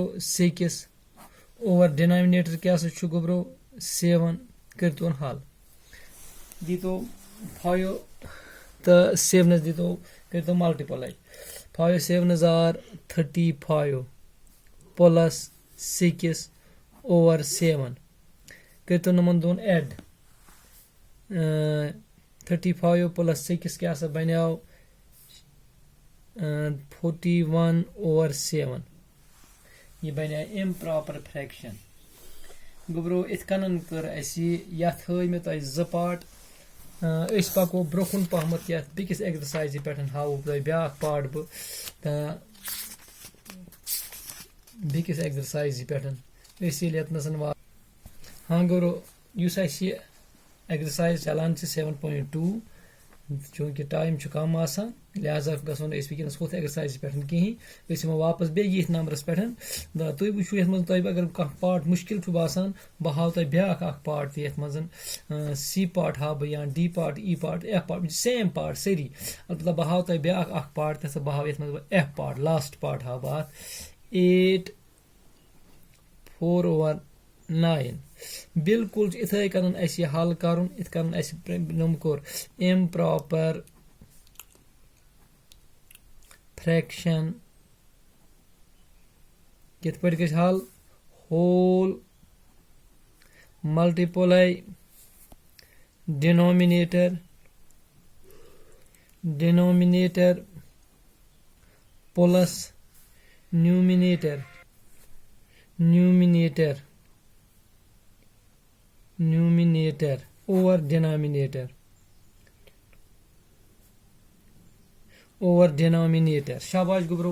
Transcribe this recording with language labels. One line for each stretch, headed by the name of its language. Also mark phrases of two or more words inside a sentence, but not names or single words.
Kashmiri: 6
English: over denominator
Kashmiri: क्या गोब्रो 7 कर तो हल दी तो 5 तो 7 दी तो कर तो मल्टीप्लाई 5
English: 7s are 35 plus 6 over 7
Kashmiri: कर तो नमन दोन एड 35 प्लस 6 क्या बनो 41 ओवर 7। यह बने
English: improper fraction.
Kashmiri: गोब्रो इत कन कर यथ मे तुम 2 पार्ट अस पको ब्रोकुन पहमत ये बिकिस एक्सरसाइज पे हाव तुम ब्या पार्ट बह बिकिस एक्सरसाइज पे ये हाँ गो एक्सरसाइज चलान 7.2 चूंकि टाइम कम आसान लिहाजा गो वनस होथ एक्सरसाइज पे कहीं वापस बे ये नंबरस पे तुम वो ये अगर कह पार्ट मुश्किल बासान बह हाव तुम ब्या पार्ट ये
English: C part
Kashmiri: हाव बह या
English: D part E part F part same part
Kashmiri: सारी अलबत्ता बह हाव तुम ब्या पार्ट बह हाव ये
English: F part last part
Kashmiri: हाव बह 8 4/9 बिल्कुल इथे कन हल कर कोर
English: improper fraction
Kashmiri: कित पे हल होल
English: multiply denominator plus numerator over denominator
Kashmiri: शाबाश गुब्रो